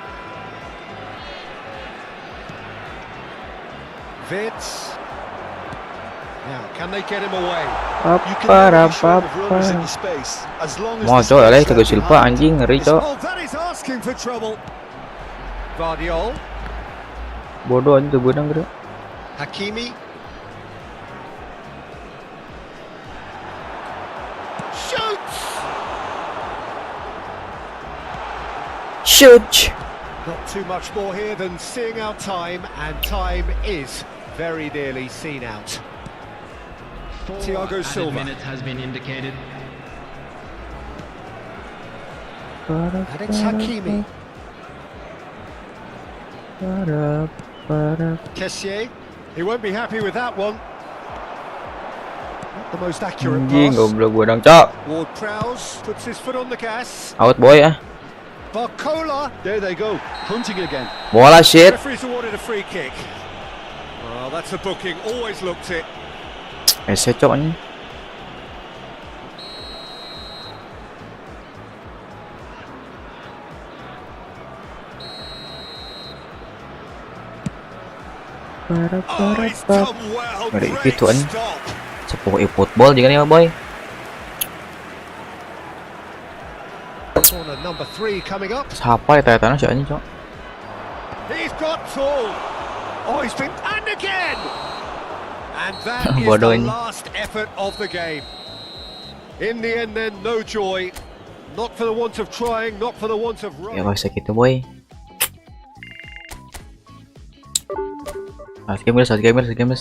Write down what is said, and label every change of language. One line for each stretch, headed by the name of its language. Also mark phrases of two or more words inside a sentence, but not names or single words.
English: Vitz. Now, can they get him away? You can never be sure of runners in the space as long as
Indonesian: Mau
English: the
Indonesian: coy alay
English: space Thiago left Silva behind
Indonesian: anjing ngeri cok.
English: Oh, that is asking for trouble. Guardiol,
Indonesian: Bodoh anjing tuh benang gitu.
English: Hakimi. Shoots! Shoot. Not too much more here than seeing out time, and time is very nearly seen out. Thiago Silva. Minute has been indicated. And it's Hakimi. Kessié. He won't be happy with that one. Not the most accurate
Indonesian: Anjing
English: pass.
Indonesian: goblok benang cok.
English: Ward-Prowse puts his foot on the gas. Out boy ah. Barcola. There they go, hunting again.
Indonesian: Bola shit.
English: Referee's awarded a free kick. Well, that's a booking. Always looked it.
Indonesian: Ese cok anjing.
English: Oh, he's done well.
Indonesian: Ngeri
English: Great
Indonesian: gitu anjing.
English: stop.
Indonesian: Sepuh eFootball juga nih boy.
English: Corner number 3 coming up.
Indonesian: Siapa ya tanya si anjing cok.
English: He's got tall. Oh, he's been and again. And that is
Indonesian: Bodoh
English: the
Indonesian: ini.
English: last effort of the game. In the end, then, no joy. Not for the want of trying, not for the want of
Indonesian: Ya
English: running.
Indonesian: bisa gitu boy.
English: Last game guys.